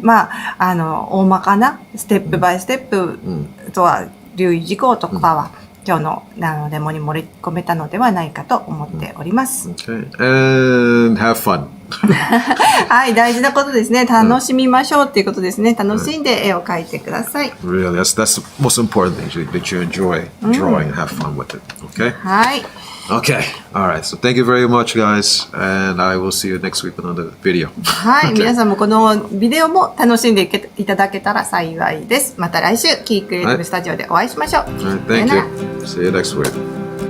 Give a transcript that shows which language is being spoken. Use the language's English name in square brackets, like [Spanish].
[Japanese] 大まかなステップバイステップとは、留意事項とかは、今日のデモに盛り込めたのではないかと思っております。 [English] Okay. And have fun. [Japanese] はい、大事なことですね。楽しみましょうっていうことですね。楽しんで絵を描いてください。 [English] Really, that's the most important thing that you enjoy drawing and have fun with it. Okay? [Japanese] はい。 [English] Okay. All right. So thank you very much, guys. And I will see you next week with another video. [Japanese] はい。皆さんもこのビデオも楽しんでいただけたら幸いです。また来週、キークリエイティブスタジオでお会いしましょう。 [English] All right, thank you. See you next week.